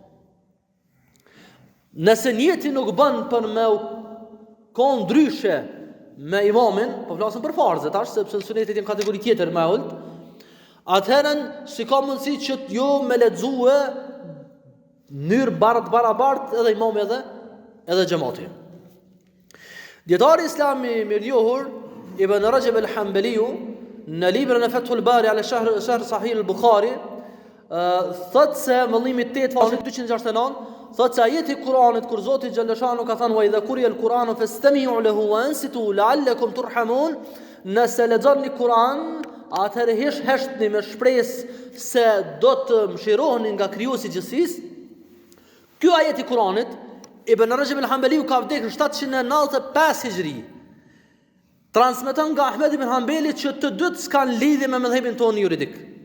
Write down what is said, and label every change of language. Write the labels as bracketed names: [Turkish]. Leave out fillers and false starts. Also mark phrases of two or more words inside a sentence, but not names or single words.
[Albanian] Nëse njeti nuk bën për me ka ndryshe me imamin, po flasim për farzet tash, sepse sunetet janë kategori tjetër më ult, atëherën si ka mundësi që jo me lexue mënyrë barabart edhe imami edhe xhamati. Dietari islami mirënjohur Ibn Rajab al-Hanbaliu në librin e Fathul Bari ala Sharh Sahih al-Bukhari thotë se vëllimi 8 faqe 269 thotë se ajeti i Kuranit kur Zoti xhaleshanu ka thënë: [Arabic] "وإذا قرئ القرآن فاستمعوا له وأنصتوا لعلكم ترحمون." [Albanian] Nëse lexoni Kur'an, atëherë heshtni me shpresë se do të mëshiroheni nga krijuesi i gjithësisë. Ky ajet i Kuranit, Ibn Rajab al-Hanbaliu ka vdekur 795 Hijri. Transmeton nga Ahmed ibn Hanbali që të dytë s'kan lidhje me mëdhëbin tonë juridik.